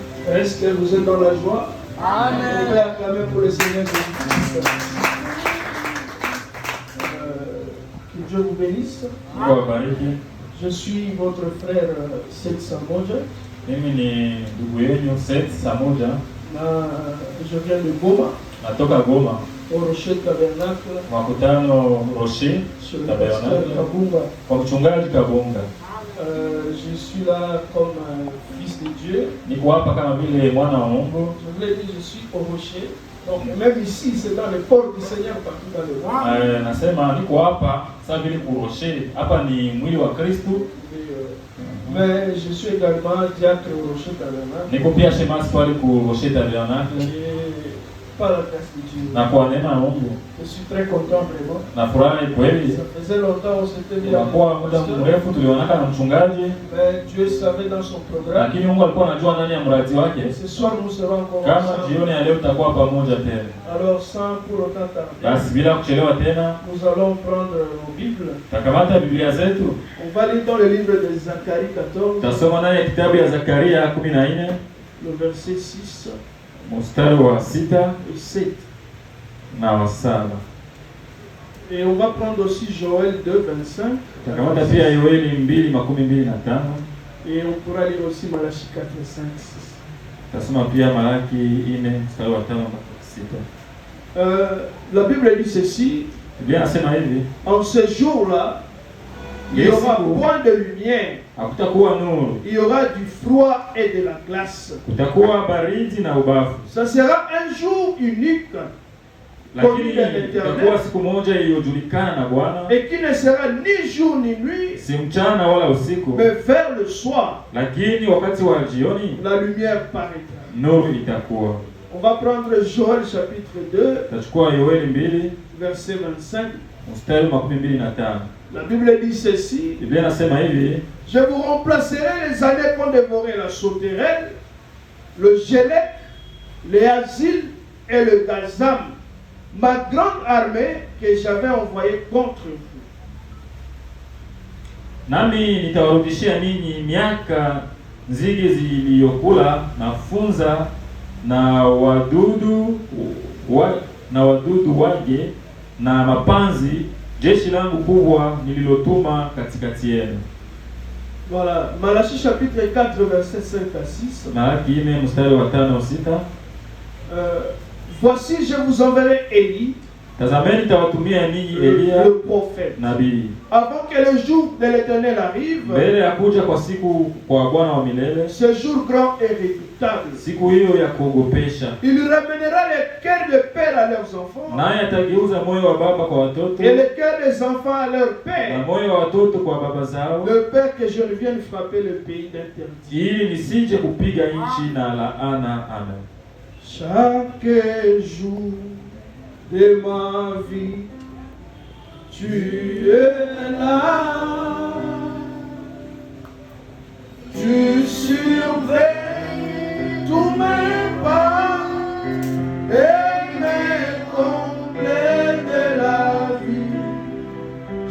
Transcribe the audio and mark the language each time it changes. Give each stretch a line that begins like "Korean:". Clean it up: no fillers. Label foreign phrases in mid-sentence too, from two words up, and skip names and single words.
French: Est-ce que vous êtes dans la joie? Amen. On va acclamer pour le Seigneur Jésus-Christ. Que Dieu vous bénisse. Je suis votre frère Seth Samoja.
Swahili: Mimi ni ndugu yenu Seth Samoja.
French: Je viens de Goma.
Swahili: Natoka Goma.
French: Au Rocher Tabernacle.
Swahili: Makutano Rocher Tabernacle. Kwa mchungaji Kabunga.
French: Je suis là comme fils de Dieu.
Swahili: Niko hapa kama vile mwana wa Mungu.
French: Je vous l'ai dit, je suis au Rocher. Donc même ici, c'est dans le corps du Seigneur partout dans le monde.
Swahili: Nasema niko hapa sasa vile ku Rocher. Hapa ni mwili wa Kristo.
French: Mais je suis également diacre au Rocher Tabernacle.
Swahili: Niko pia shemasi pale ku Rocher Tabernacle.
French: Par la grâce de Dieu.
Swahili: Na kwa neema ya Mungu.
French: Je suis très content vraiment.
Swahili: Na furahi kweli.
French: Ça faisait longtemps on s'était vu.
Swahili: Kwa muda mrefu tulionana na mchungaji.
French: Mais Dieu savait dans son programme.
Swahili: Lakini Mungu alikuwa anajua ndani ya mradi wake.
French: Ce soir nous serons encore
Swahili: kama jioni ya leo tutakuwa pamoja tena.
French: Alors sans pour autant tarder.
Swahili: Basi bila kuchelewa tena.
French: Nous allons prendre nos Bibles.
Swahili: Takamata Biblia zetu.
French: On va lire dans le livre de Zacharie 14.
Swahili: Tasoma naye kitabu ya Zakaria 14.
French: Le verset 6.
Swahili: Mstari wa 6
French: et 7.
Swahili: Na wa 7.
French: Et on va prendre aussi Joël 2:25.
Swahili: Takamata pia Yoeli 2:25.
French: Et on pourra lire aussi Malachie 4:5-6.
Swahili: Tasoma pia Malaki 4 mstari wa 5 mpaka 6.
French: La Bible dit ceci.
Swahili: Biblia inasema hivi.
French: En ce jour-là, il y aura point de lumière.
Swahili: Hakutakuwa nuru.
French: Il y aura du froid et de la glace.
Swahili: Kutakuwa baridi na ubavu.
French: Ça sera un jour unique.
Swahili: Lakini itakuwa siku moja iliyojulikana na Bwana.
French: Et qui ne sera ni jour ni nuit.
Swahili: Si mchana wala usiku.
French: Mais vers le soir.
Swahili: Lakini wakati wa jioni.
French: La lumière paraîtra.
Swahili: Nuru itakuwa.
French: On va prendre Joël chapitre 2.
Swahili: Tachukua Yoeli 2
French: verset 25.
Swahili: Mstari wa 25.
French: La Bible dit ceci.
Swahili: Biblia inasema hivi.
French: Je vous remplacerai les années qu'ont dévoré la sauterelle, le gélec, les asiles et le gazam, ma grande armée que j'avais envoyée contre vous.
Swahili: Nami nitawarudishia ninyi miaka nzige ziliyokula na funza na wadudu waje na mapanzi, jeshi langu kubwa nililotuma katikati yenu.
French: Voilà, Malachie chapitre 4 verset 5 à 6.
Swahili: Malaki 4 mstari wa 5 au 6.
French: Voici je vous enverrai Élie.
Swahili: Tazameni nitawatumia ninyi Elia
French: le prophète.
Swahili: Nabii.
French: Avant que le jour de l'Éternel arrive.
Swahili: Mbele ya kuja kwa siku kwa Bwana wa milele.
French: Ce jour grand et redoutable.
Swahili: Siku hiyo ya kuogopesha.
French: Il ramènera les cœurs de père à leurs enfants.
Swahili: Naye atageuza moyo wa baba kwa watoto.
French: Et les cœurs des enfants à leur père.
Swahili: Na moyo wa watoto kwa baba zao.
French: Le père que je ne vienne frapper le pays d'interdit.
Swahili: Ili nisije kupiga nchi na laana. Amen.
French: Chaque jour de ma vie, tu es là, tu surveilles tous mes pas et mes comblés de la vie.